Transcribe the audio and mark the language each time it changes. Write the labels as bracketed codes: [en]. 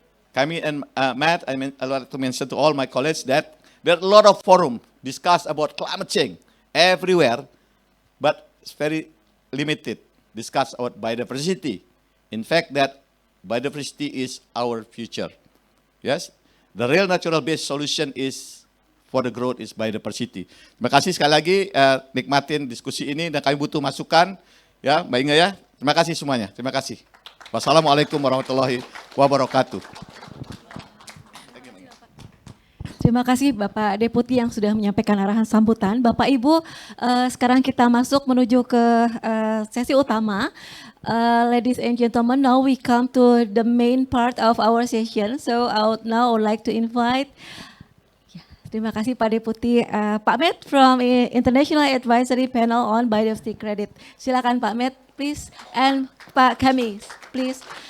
[en] Kami and Matt, I like to mention to all my colleagues that there are a lot of forum discuss about climate change everywhere, but it's very limited discuss about biodiversity. In fact, that biodiversity is our future. Yes, the real natural-based solution is for the growth is biodiversity. [id] Terima kasih sekali lagi, nikmatin diskusi ini dan kami butuh masukan, ya, Mbak Inga ya. Terima kasih semuanya. Terima kasih. Wassalamualaikum warahmatullahi wabarakatuh. Terima kasih Bapak Deputi yang sudah menyampaikan arahan sambutan. Bapak Ibu, sekarang kita masuk menuju ke sesi utama. [en] Ladies and gentlemen, now we come to the main part of our session. So I would like to invite. [id] Terima kasih Pak Deputi, [en] Pak Matt from International Advisory Panel on Biodiversity Credit. [id] Silakan Pak Matt, please, and Pak Kamis, please.